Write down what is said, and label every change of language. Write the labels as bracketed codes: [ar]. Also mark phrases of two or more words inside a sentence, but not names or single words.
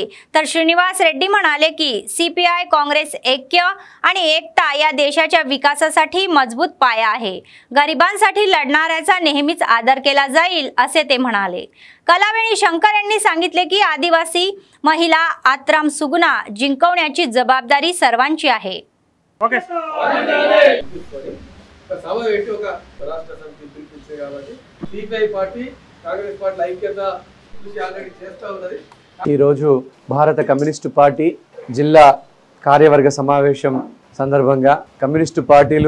[mr] तर श्रीनिवास रेड्डी म्हणाले की सीपीआय काँग्रेस ऐक्य आणि एकता या देशाच्या विकासासाठी मजबूत पाया आहे। गरिबांसाठी लढणाऱ्याचा नेहमीच आदर केला जाईल असे ते म्हणाले। कलावेणी शंकर यांनी सांगितले की आदिवासी महिला आत्राम सुगुना जिंकवण्याची जबाबदारी सर्वांची आहे। ओके [te] ఈ రోజు భారత కమ్యూనిస్టు పార్టీ జిల్లా కార్యవర్గ సమావేశం సందర్భంగా కమ్యూనిస్టు పార్టీలు